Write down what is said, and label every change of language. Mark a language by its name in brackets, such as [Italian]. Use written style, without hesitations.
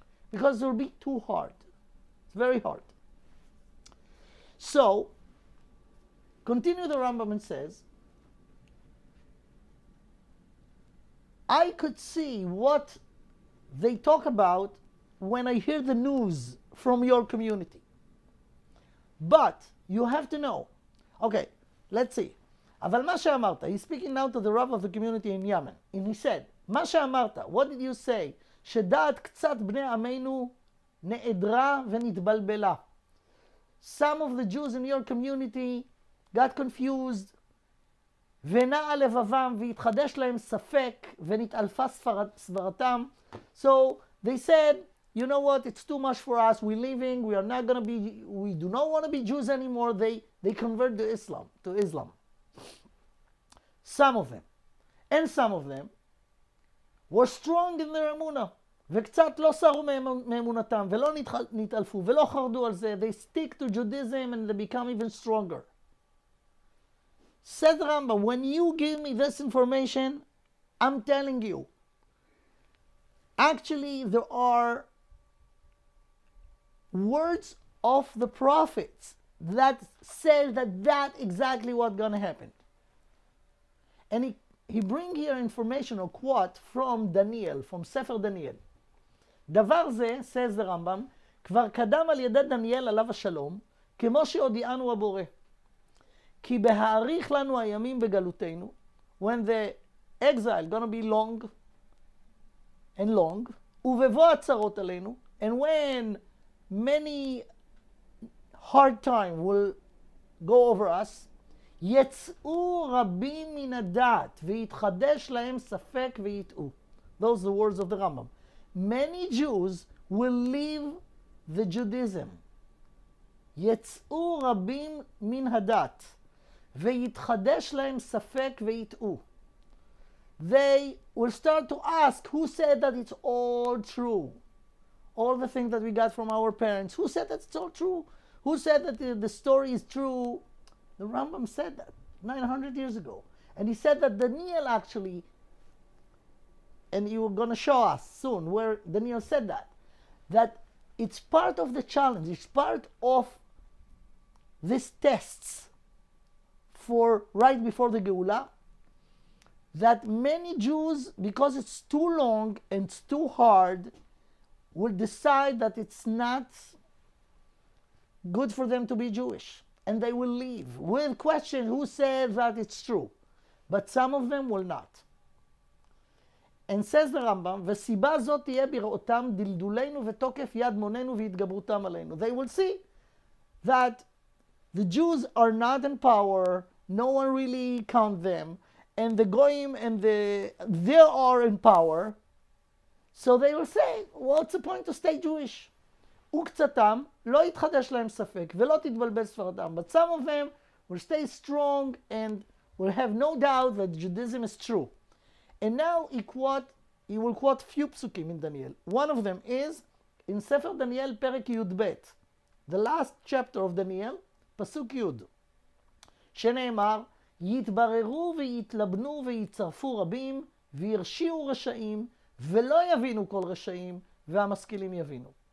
[English] Because it will be too hard. It's very hard. So, continue the Rambam and says, I could see what they talk about when I hear the news from your community. But you have to know. Okay, let's see. [Hebrew] אבל מה שאמרת, [English] he's speaking now to the Rav of the community in Yemen. And he said, [Hebrew] מה שאמרת, [English] what did you say? [Hebrew] שדעת קצת בני עמנו נעדרה ונתבלבלה. [English] Some of the Jews in your community got confused, [Hebrew] ונעה לבבם והתחדש להם ספק ונתעלפה סברתם. [English] So they said, you know what, it's too much for us, we're leaving, we do not want to be Jews anymore. They convert to Islam. Some of them. And some of them were strong in their [Hebrew] אמונה, וקצת לא סרו מאמונתם, ולא נתעלפו, ולא חרדו על זה. [English] They stick to Judaism and they become even stronger. Said Rambam, when you give me this information, I'm telling you, actually there are words of the prophets that say that exactly what's going to happen. And he bring here information or quote from Daniel, from Sefer Daniel. [Hebrew] דבר זה, [English] says the Rambam, [Hebrew] כבר קדם על ידי דניאל עליו השלום, כמו שהודיענו הבורא. כי בהאריך לנו הימים בגלותנו, [English] when the exile gonna be long and long, [Hebrew] ובבוא הצרות עלינו, [English] and when many hard time will go over us, [Hebrew] יצאו רבים מן הדעת, ויתחדש להם ספק ויטעו. [English] Those are the words of the Rambam. Many Jews will leave the Judaism. [Hebrew] יצאו רבים מן הדת, ויתחדש להם ספק ויטעו. [English] They will start to ask, who said that it's all true? All the things that we got from our parents, who said that it's all true? Who said that the story is true? The Rambam said that 900 years ago. And he said that Daniel actually, and you're going to show us soon where Daniel said that it's part of the challenge, it's part of these tests for right before the Geula, that many Jews, because it's too long and it's too hard, will decide that it's not good for them to be Jewish. And they will leave with question who said that it's true. But some of them will not. And says the Rambam, [Hebrew] וסיבה זאת תהיה בראותם דלדולנו ותוקף יד מוננו והתגברותם עלינו. [English] They will see that the Jews are not in power, no one really count them, and the Goyim and they are in power, so they will say, what's the point to stay Jewish? [Hebrew] וקצתם לא יתחדש להם ספק ולא תתבלבל ספרתם. [English] But some of them will stay strong and will have no doubt that Judaism is true. And now he will quote few psukim in Daniel. One of them is in Sefer Daniel [Hebrew] פרק י"ב, [English] the last chapter of Daniel, [Hebrew] פסוק י', שנאמר, יתבררו ויתלבנו ויצרפו רבים וירשיעו רשעים ולא יבינו כל רשעים והמשכילים יבינו.